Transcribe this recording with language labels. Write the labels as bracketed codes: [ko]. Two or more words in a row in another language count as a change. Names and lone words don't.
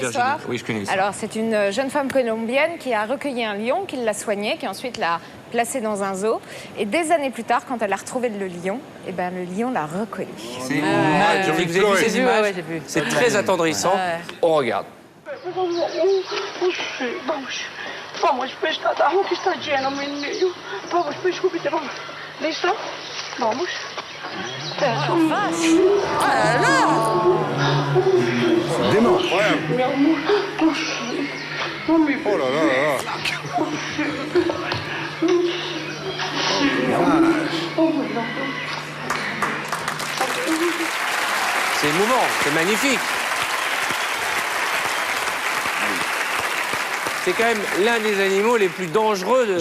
[fr] Virginie. l'histoire? Oui, je connais ça. Alors, c'est une jeune femme colombienne qui a recueilli un lion, qui l'a soigné, qui ensuite l'a placé dans un zoo. Et des années plus tard, quand elle a retrouvé le lion, eh ben, le lion l'a recollé. C'est magnifique. Vous avez vu ces images? C'est très attendrissant. On regarde. [pt] Vamos, peixe, tá conquistadinha no menino. Vamos, peixe, comida, vamos. Listo? Vamos. [fr] Ah là là. Dément. [pt] Meu amor, [fr] Oh là là là là. C'est émouvant, c'est magnifique. C'est quand même l'un des animaux les plus dangereux de